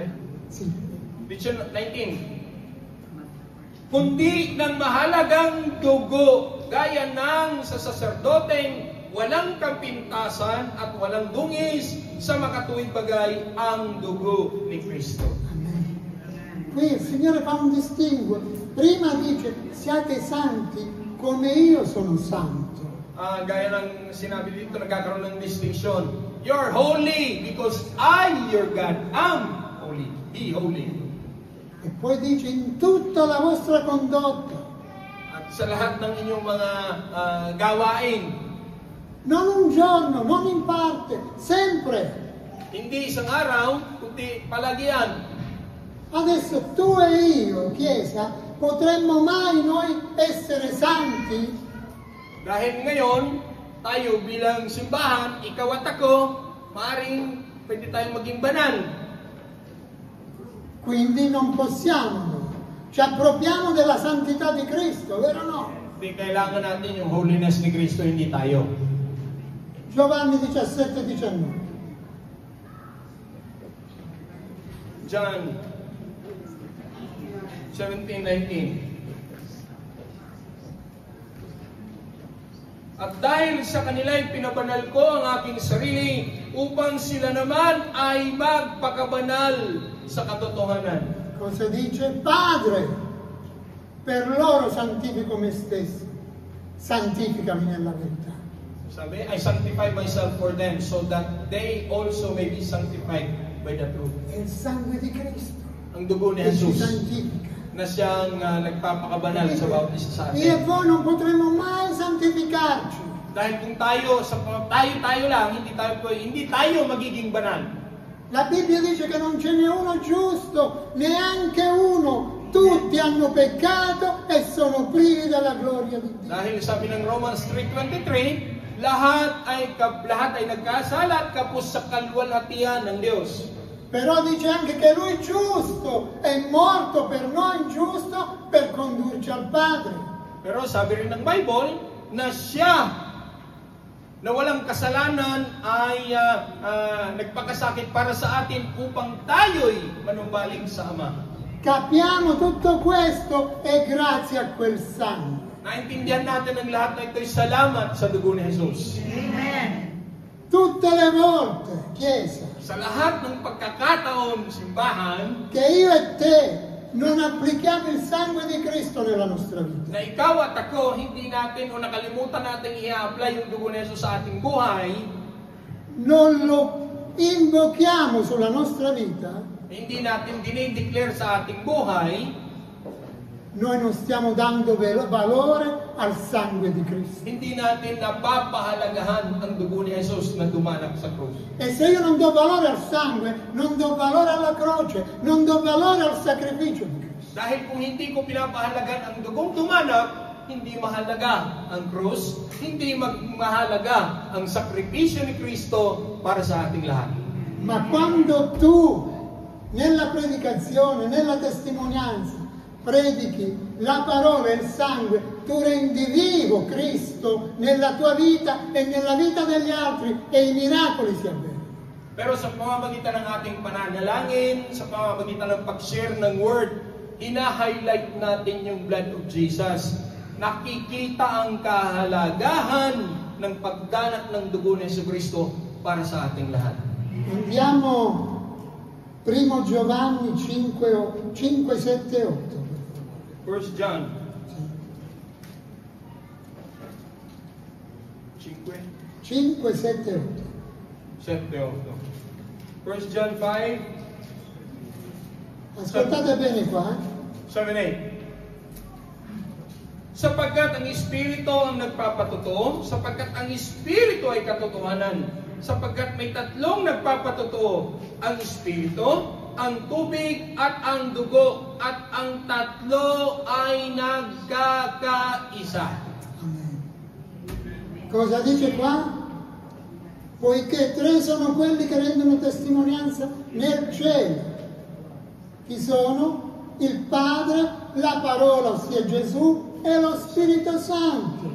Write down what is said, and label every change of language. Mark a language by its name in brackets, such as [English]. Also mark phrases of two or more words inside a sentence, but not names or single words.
[Italian] Sì. 19. [Filipino] Kundi ng mahalagang dugo, gaya ng sa saserdoteng walang kapintasan at walang dungis sa makatuwid bagay ang dugo ni Kristo. [Italian] Qui il Signore fa un distinguo. Prima dice siate santi come io sono santo. [Filipino] Gaya ng sinabi dito, nagkakaroon ng distinction. [English] You're holy because I, your God, am holy. Be holy. [Italian] E poi dice in tutta la vostra condotta. [Filipino] At sa lahat ng inyong mga gawain. [Italian] Non un giorno, non in parte, sempre. [Filipino] Hindi isang araw, kundi palagian. [Italian] Adesso tu e io, Chiesa, potremmo mai noi essere santi? [Filipino] Dahil ngayon, tayo bilang simbahan, ikaw at ako, maaaring pwede tayong maging banal. [Italian] Quindi non possiamo, ci appropriamo della santità di Cristo, vero o no? [Filipino] Hindi kailangan natin yung holiness ni Cristo, hindi tayo. [Italian] Giovanni 17:19. [English] John 17:19. [Filipino] At dahil sa kanila'y pinabanal ko ang aking sarili upang sila naman ay magpakabanal sa katotohanan. [Italian] Cosa dice? Padre, per loro santifico me stesso, santificami nella verità. [Filipino] Sabi, [English] I sanctify myself for them so that they also may be sanctified by the truth. [Italian] È il sangue di Cristo [Filipino] Ang dugo ni [Italian] che ci [Filipino] Jesus [Italian] santifica. [Filipino] na siyang nagpapakabanal sa bawat isa sa [Italian] Io e [Filipino] atin. [Italian] voi non potremo mai santificarci. [Filipino] Dahil kung tayo lang, hindi tayo magiging banal. [Italian] La Bibbia dice che non ce n'è uno giusto, neanche uno. Tutti hanno peccato e sono privi della gloria di Dio. [Filipino] Dahil sabi ng Romans 3:23, lahat ay nagkasala at kapos sa kaluwalhatian ng Diyos. [Italian] Però dice anche che Lui è giusto, è morto per noi giusto per condurci al Padre. [Filipino] Pero sabi rin ng Bible na siya na walang kasalanan ay nagpakasakit para sa atin upang tayo'y manumbalik sa Ama. [Italian] Capiamo tutto questo e grazie a quel sangue. [Filipino] Naintindihan natin ang lahat na ito'y salamat sa dugo ni Jesus. Amen. [Italian] Tutte le volte, Chiesa, [Filipino] Sa lahat ng pagkakataon, simbahan, [Italian] che io e te non applichiamo il sangue di Cristo nella nostra vita, [Filipino] na ikaw at ako, hindi natin o nakalimutan natin i-apply yung dugo ni Jesus sa ating buhay, [Italian] non lo invochiamo sulla nostra vita, [Filipino] hindi natin dinideclare sa ating buhay, [Italian] noi non stiamo dando valore al sangue di Cristo. [Filipino] hindi natin napapahalagahan ang dugo ni Jesus na dumanak sa krus. [Italian] E se io non do valore al sangue, non do valore alla croce, non do valore al sacrificio di Cristo. [Filipino] Dahil kung hindi ko pinapahalagan ang dugong dumanak, hindi mahalaga ang krus, hindi mahalaga ang sakripisyo ni Kristo para sa ating lahat. [Italian] Ma quando tu, nella predicazione, nella testimonianza, predichi la parola e il sangue, tu rendi vivo Cristo nella tua vita e nella vita degli altri e i miracoli si avverono. [Filipino] Pero sa pamamagitan ng ating pananalangin, sa pamamagitan ng pag-share ng word, ina-highlight natin yung [English] blood of Jesus. [Filipino] Nakikita ang kahalagahan ng pagdanak ng dugo ni Jesucristo para sa ating lahat. [Italian] Andiamo 1 Giovanni 5, 7, 8. [English] 1 John 5, 7, 7, 8. 1 John 5, [Italian] 8. Ascoltate bene qua. 7, 8. [Filipino] Sapagkat ang Espiritu ang nagpapatotoo, sapagkat ang Espiritu ay katotohanan, sapagkat may tatlong nagpapatotoo, ang Espiritu, ang tubig at ang dugo, at ang tatlo ay nagkakaisa. [Italian] Amen. Cosa dice qua? Poiché tre sono quelli che rendono testimonianza nel cielo. Chi sono? Il Padre, la parola, ossia Gesù, e lo Spirito Santo.